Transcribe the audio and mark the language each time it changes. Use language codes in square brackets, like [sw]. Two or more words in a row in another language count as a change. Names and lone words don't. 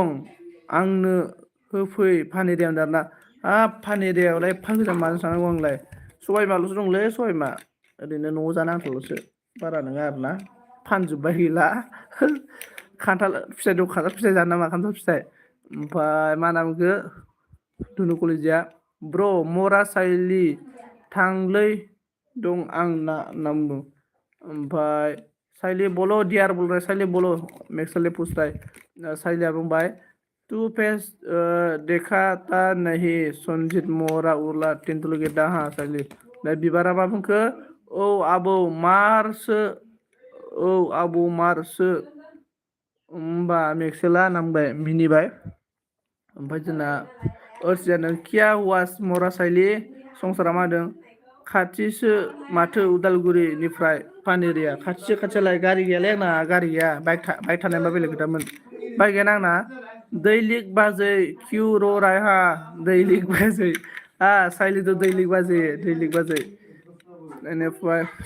[brx] आंनो होफै फानेरिया होनदों आरोना हाब फानेरियावलाय एफा गोजान माजों थांनांगौ आंलाय सबाय बिमाल'सो दंलै सबाय बिमा ओरैनो न'आव जानो आन्थाल'सो बारा नङा आरोना फानजोब्बाय गैला खान्थाल फिथाइ दं खान्थाल फिथाइ जानो नामा खान्थाल फिथाइ ओमफ्राय मा होनना बुंखो धुनु कलिजिया ब्र' मरा साइलि थांलै दं आंना होनना बुंदों ओमफ्राय साइलि बल' दियार बोल रहा साइलि बल' मेक्सले [hi] पूछता है [brx] साइलिया बुंबाय [hi] तू फेस देखाता नहीं [brx] सनजित मरा उरला तेंतुलगे दाहा साइलि दा बिबारा मा बुंखो औ आबौ मारसो औ आबौ मारसो होमबा मेक्सेला होनना बुंबाय मिनिबाय ओमफ्राय जोंना अर्सियानो किया वास मरा साइलि संसारा मा होदों खाथिसो माथो उदालगुरिनिफ्राय पानेरिया खाथिसो खाथियालाय गारि गैयालै आंना गारि गैया बाइक थानायबा बेलेग खोथामोन बाइक गैयाना आंना दैलिक बाजै किउ र' रायहा दैलिक बाजै साइलिथ' दैलिक बाजै बेनिफ्राय